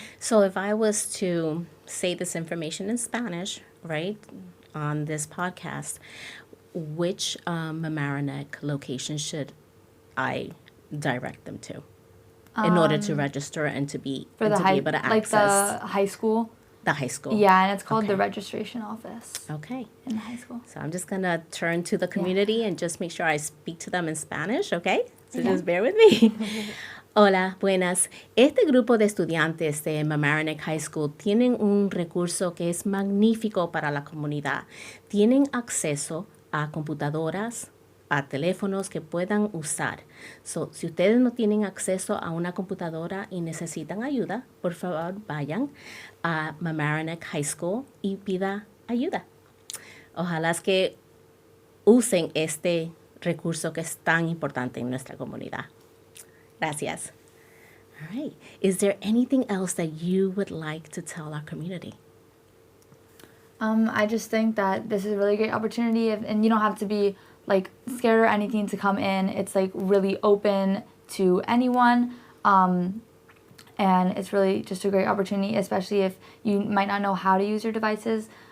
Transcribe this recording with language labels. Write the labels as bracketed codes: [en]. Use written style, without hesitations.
[en] So if I was to say this information in Spanish, right, on this podcast, which Mamaroneck location should I direct them to in order to register and to be, For and the to be able to like access the high school? the high school? Yeah, and it's called the Okay. registration office Okay. in the high school. So I'm just going to turn to the community and just make sure I speak to them in Spanish, okay? So just bear with me. [es] Hola, buenas. Este grupo de estudiantes de Mamaroneck High School tienen un recurso que es magnífico para la comunidad. Tienen acceso a computadoras, a teléfonos que puedan usar. So, si ustedes no tienen acceso a una computadora y necesitan ayuda, por favor vayan a Mamaroneck High School y pida ayuda. Ojalá es que usen este recurso que es tan importante en nuestra comunidad. Gracias. [en] All right. Is there anything else that you would like to tell our community? I just think that this is a really great opportunity, and you don't have to be like scared or anything to come in. It's like really open to anyone, and it's really just a great opportunity, especially if you might not know how to use your devices.